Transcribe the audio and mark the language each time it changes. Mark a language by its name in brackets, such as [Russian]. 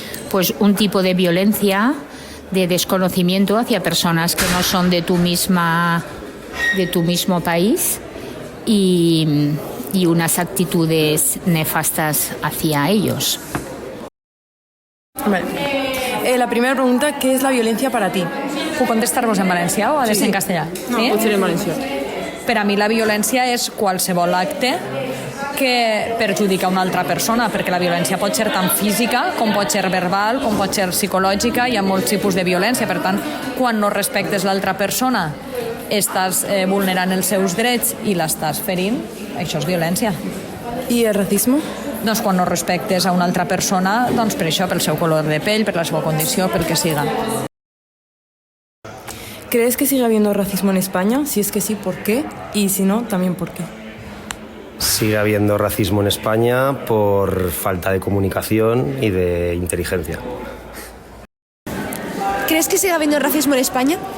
[Spanish] Pues un tipo de violencia de desconocimiento hacia personas que no son de tu mismo país y unas actitudes nefastas hacia ellos. Vale. la primera pregunta, ¿qué es la violencia para ti? [Catalan] Puc contestar-vos en valencià o ha de ser en castellà? No, pot ser en valencià. Per a mi la violència és qualsevol acte que perjudica una altra persona, perquè la violència pot ser tant física com pot ser verbal, com pot ser psicològica, hi ha molts tipus de violència. Per tant, quan no respectes l'altra persona, estàs vulnerant els seus drets i l'estàs ferint, això és violència. I el racisme? Doncs quan no respectes a una altra persona, doncs per això, pel seu color de pell, per la seva condició, pel que siga. [Spanish] ¿Crees que sigue habiendo racismo en España? Si es que sí, ¿por qué? Y si no, también ¿por qué? Sigue habiendo racismo en España por falta de comunicación y de inteligencia. ¿Crees que sigue habiendo racismo en España?